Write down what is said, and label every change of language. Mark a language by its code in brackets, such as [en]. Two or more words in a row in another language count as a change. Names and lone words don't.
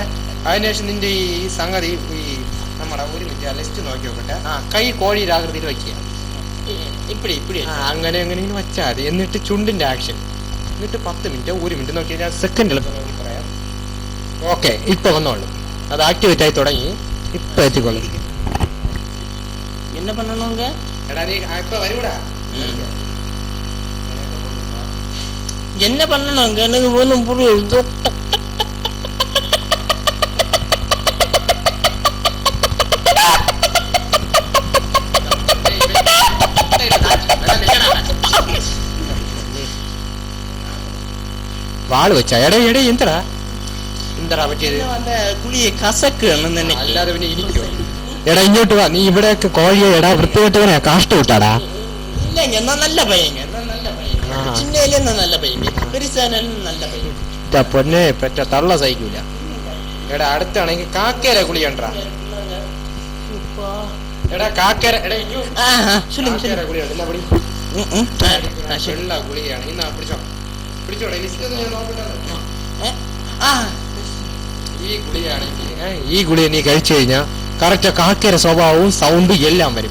[ml] അതിനുശേഷം നിന്റെ ഈ സംഗതി ഈ നമ്മുടെ ഒരു മിനിറ്റ് ലിസ്റ്റ് നോക്കി നോക്കട്ടെ. കൈ കോഴിയുടെ ആകൃതിയിൽ വയ്ക്കുക. അങ്ങനെ അങ്ങനെ വെച്ചാൽ മതി. എന്നിട്ട് ചുണ്ടിന്റെ ആക്ഷൻ. എന്നിട്ട് 10 മിനിറ്റ് 1 മിനിറ്റ് നോക്കി സെക്കൻഡിൽ പറയാം. ഓക്കെ, ഇപ്പൊ വന്നോളൂ. അത് ആക്ടിവേറ്റ് ആയി തുടങ്ങി. ഇപ്പൊ എത്തിക്കൊള്ളു. [ta] என்ன பண்ணணுங்க? [ml] എടാ നീ ഇപ്പൊ വരൂടാ. [ta] என்ன பண்ணணுங்க? எனக்கு ஒன்றும் புரியுது. [ml] വാള് വെച്ചാ എടേ എടേ എന്തടാ എന്തടാ പറ്റിയത്? [ta] அந்த குளியை கசக்குன்னு [ml] അല്ലാതെ പിന്നെ ഇരിക്കോ? എടാ ഇങ്ങോട്ട് വാ. നീ ഇവിടെയൊക്കെ കോഴിയെ എടാ വൃത്തികെട്ടവനെ കാഷ്ട വിട്ടാടാ. [ta] இல்லைங்க, நான் நல்ல பையங்க. சின்னல நல்ல பையங்க. பெருசானாலும் நல்ல பையன். [ml] പൊന്നെ പെറ്റ തള്ള സഹിക്കൂല. എടാ അടുത്താണെങ്കിൽ കാക്കേരെ ഗുളിയണ്ടാ. എടാ കാക്കേര ഗുളിയാണ്. ഇന്നാ പിടിച്ചോ പിടിച്ചോടെ. ഈ ഗുളിയാണെങ്കിൽ ഈ ഗുളിയ നീ കഴിച്ചു കഴിഞ്ഞാ കറക്റ്റ് കാക്കേര സ്വഭാവവും സൗണ്ടും എല്ലാം വരും.